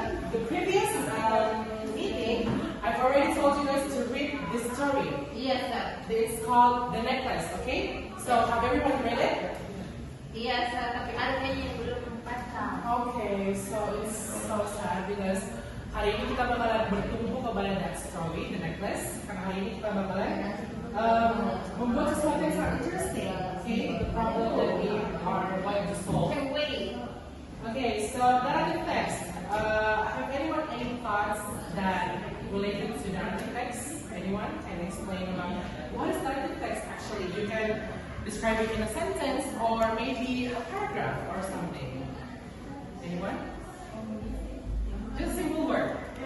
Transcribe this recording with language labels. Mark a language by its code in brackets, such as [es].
[en] The previous meeting, I've already told you guys to read this story. Yes, sir. It's called The Necklace, okay? So have everyone read it? Yes, sir. [id] Tapi ada kayaknya yang belum baca. [en] Okay, so it's so sad because [id] hari ini kita bakalan bertumbuh kepada [en] that story, The Necklace. [id] Karena hari ini kita bakalan membuat sesuatu yang sangat interesting. [en] Okay, the problem that we are going to solve. Can wait. Okay, so that text. Have anyone any thoughts that related to that text? Anyone can explain about what is that text actually? You can describe it in a sentence or maybe a paragraph or something. Anyone? Just a simple word.